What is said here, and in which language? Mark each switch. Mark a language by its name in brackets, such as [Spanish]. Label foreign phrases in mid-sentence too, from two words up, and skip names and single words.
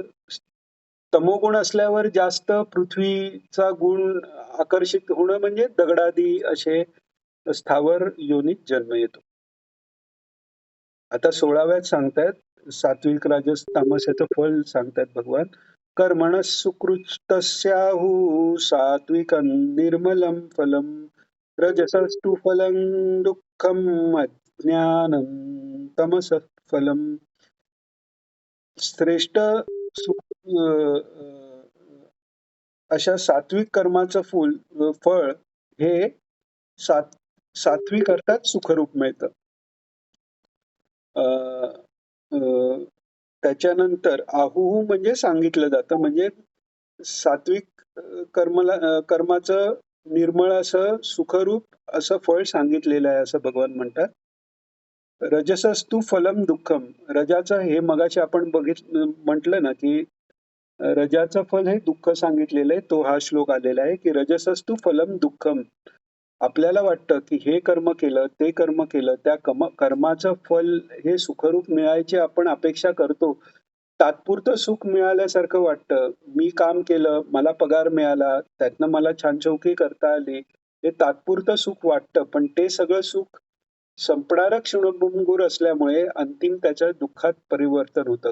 [Marathi] तमोगुण असल्यावर जास्त पृथ्वीचा गुण आकर्षित होणं म्हणजे दगडादी असे स्थावर योनीत जन्म येतो. आता 16व्यात सांगतायत सात्विक राजस तामसाचं फळ सांगतायत भगवान. [Sanskrit] कर्मणः सुकृतस्याहु सात्विकं निर्मलं फलम रजसस्तु फलं दुःखम अज्ञानं तमसः फलम. [Marathi] श्रेष्ठ अशा सात्विक कर्माचं फळ हे सात्विक अर्थात सुखरूप मिळतं. त्याच्यानंतर आहुहू म्हणजे सांगितलं जातं, म्हणजे सात्विक कर्माचं निर्मळ असं सुखरूप असं फळ सांगितलेलं आहे असं भगवान म्हणतात. [Sanskrit] रजसस्तु फलम दुःखम, [Marathi] रजाचं हे मगाशी आपण म्हटलं ना की रजाचं फल हे दुःख सांगितलेलं आहे. तो हा श्लोक आलेला आहे की [Sanskrit] रजसस्तु फलम दुःखम. [Marathi] आपल्याला वाटतं की हे कर्म केलं, ते कर्म केलं, त्या कर्माचं फल हे सुखरूप मिळायची आपण अपेक्षा करतो. तात्पुरतं सुख मिळाल्यासारखं वाटतं. मी काम केलं, मला पगार मिळाला, त्यातनं मला छानछौकी करता आली. हे तात्पुरतं सुख वाटतं, पण ते सगळं सुख संपणारं क्षणभंगुर असल्यामुळे अंतिम त्याच्या दुःखात परिवर्तन होतं.